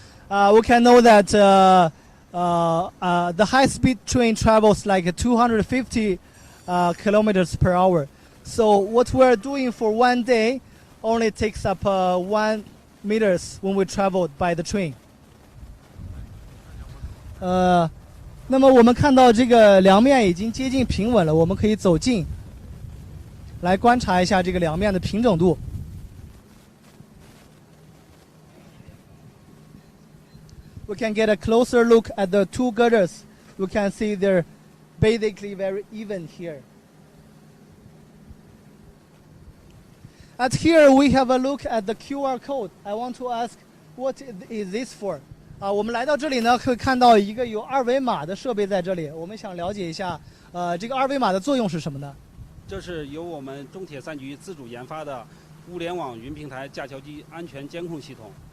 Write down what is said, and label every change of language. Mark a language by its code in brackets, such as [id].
[en] We can know that the high-speed train travels like 250 kilometers per hour. So what we're doing for one day only takes up 1 meters when we traveled by the train. [zh] 那么我们看到这个梁面已经接近平稳了，我们可以走近来观察一下这个梁面的平整度。 [en] We can get a closer look at the 2 girders. We can see they're basically very even here. At here we have a look at the QR code. I want to ask, what is this for? [zh] 我们来到这里呢，可以看到一个有2维码的设备在这里。我们想了解一下，这个2维码的作用是什么呢？这是由我们中铁3局自主研发的物联网云平台架桥机安全监控系统。